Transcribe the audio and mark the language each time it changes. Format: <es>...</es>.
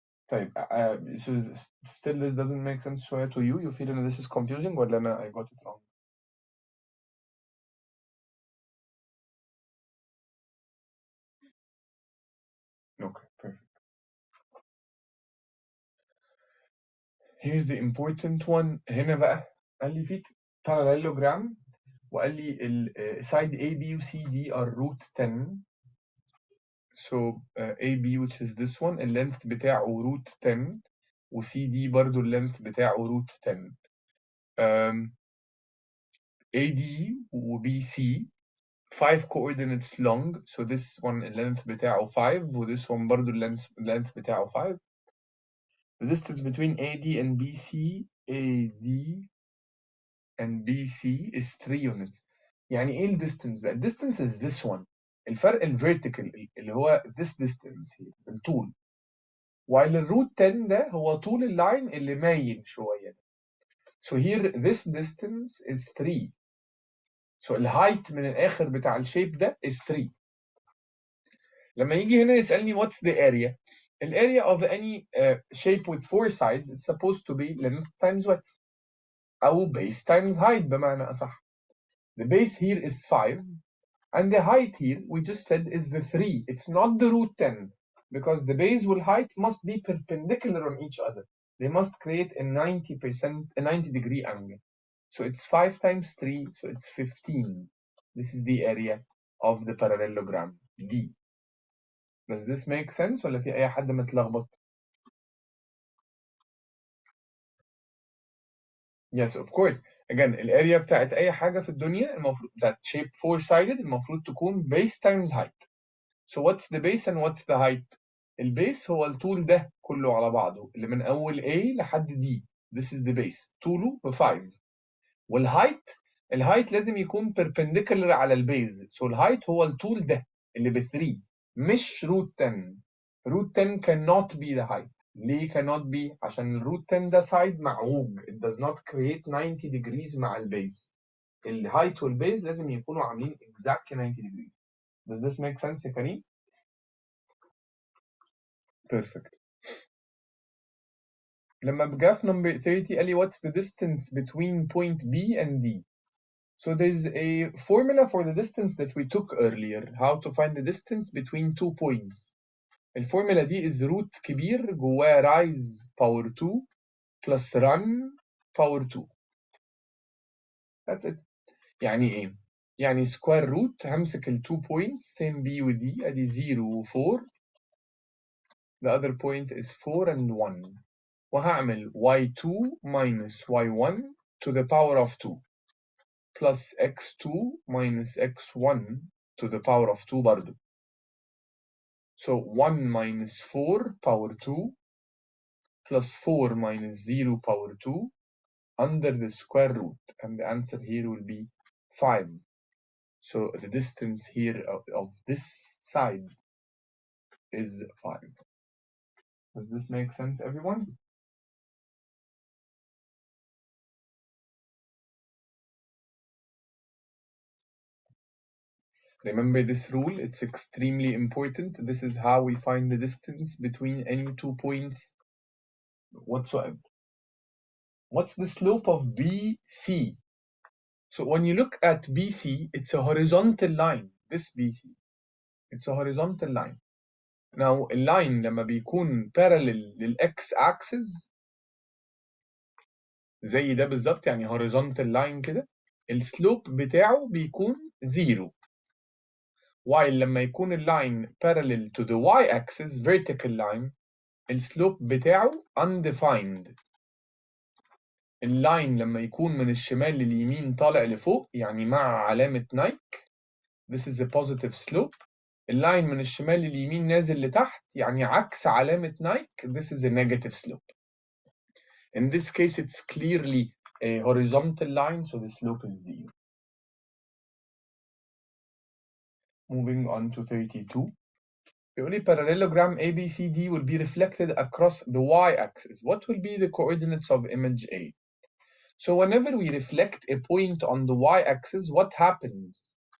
<en>طيب, so still this doesn't make sense شوية to you? You feel that this is confusing</en> <ar>ولا أنا</ar> <en>I got it wrong? here's the important one.</en> <ar>هنا بقى قال لي في parallelogram وقال لي ال side AB و CD</ar> <en>are root 10. So AB which is this one</en> <ar>اللينث بتاعه</ar> <en>root 10 و CD</en> <ar>برضو اللينث بتاعه</ar> <en>root 10. AD و BC 5 coordinates long, so this one</en> <ar>اللينث بتاعه</ar> <en>5 و this one</en> <ar>برضو اللينث بتاعه</ar> <en>5. The distance between AD and BC is 3 units.</en> <ar>يعني ايه ال distance بقى؟ ال distance</ar> <en>is this one.</en> <ar>الفرق ال vertical اللي هو</ar> <en>this distance here</en> <ar>الطول. while ال root 10 ده هو طول اللاين اللي مايل شوية.</ar> <en>So here this distance is 3.</en> <ar>So ال height من الآخر بتاع الشيب ده</ar> <en>is 3.</en> <ar>لما يجي هنا يسألني</ar> <en>what's the area? The area of any shape with 4 sides is supposed to be length times width أو base times height</en> <ar>بمعنى أصح.</ar> <en>The base here is 5 and the height here we just said is the 3. It's not the root 10 because the base and height must be perpendicular on each other. They must create a 90 degree angle. So it's 5 times 3, so it's 15. This is the area of the parallelogram D. Does this make sense</en> <ar>ولا في أي حد متلخبط؟</ar> <en>Yes, of course.</en> <ar>Again, الاريا بتاعت أي حاجة في الدنيا المفروض</ar> <en>that shape 4-sided</en> <ar>المفروض تكون</ar> <en>base times height. So what's the base and what's the height?</en> <ar>البيس هو الطول ده كله على بعضه اللي من أول A لحد D.</ar> <en>This is the base.</en> <ar>طوله ب 5. الهايت لازم يكون perpendicular على البيز. So الهايت هو الطول ده اللي ب 3 مش root 10.</ar> <en>root 10 cannot be the height.</en> <ar>ليه</ar> <en>cannot be؟</en> <ar>عشان الروت 10 ده side معوج.</ar> <en>It does not create 90 degrees</en> <ar>مع البيز. الهايت والبيز لازم يكونوا عاملين</ar> <en>exactly 90 degrees. Does this make sense يا كريم؟ Perfect.</en> <ar>لما بجا في</ar> <en>number 30</en> <ar>قال لي</ar> <en>what's the distance between point B and D. So there's a formula for the distance that we took earlier. How to find the distance between 2 points.</en> <ar>الفورمولا دي</ar> <en>is root</en> <ar>كبير جواه</ar> <en>rise power 2 plus run power 2. That's it.</en> <ar>يعني ايه؟ يعني</ar> <en>square root</en> <ar>همسك ال</ar> <en>2 points</en> <ar>فين B و D ادي 0 و 4.</ar> <en>The other point is 4 and 1. وهعمل y2 minus y1 to the power of 2 plus x2 minus x1 to the power of 2 برضو. So 1 minus 4 power 2 plus 4 minus 0 power 2 under the square root, and the answer here will be 5. So the distance here of this side is 5. Does this make sense, everyone? Remember this rule, it's extremely important. This is how we find the distance between any 2 points whatsoever. What's the slope of BC? So when you look at BC, it's a horizontal line. This BC, it's a horizontal line. Now, a line</en> <ar>لما بيكون parallel للX axis زي ده بالظبط يعني</ar> <en>horizontal line</en> <ar>كده السلوب بتاعه بيكون 0. while لما يكون اللاين</ar> <en>parallel to the y axis vertical line</en> <ar>السلوب بتاعه undefined. اللاين لما يكون من الشمال لليمين طالع لفوق يعني مع علامة نايك</ar> <en>this is a positive slope.</en> <ar>اللاين من الشمال لليمين نازل لتحت يعني عكس علامة نايك</ar> <en>this is a negative slope. In this case it's clearly a horizontal line so the slope is 0. Moving on to 32. The only parallelogram ABCD will be reflected across the y-axis. What will be the coordinates of image A? So whenever we reflect a point on the y-axis, what happens?</en>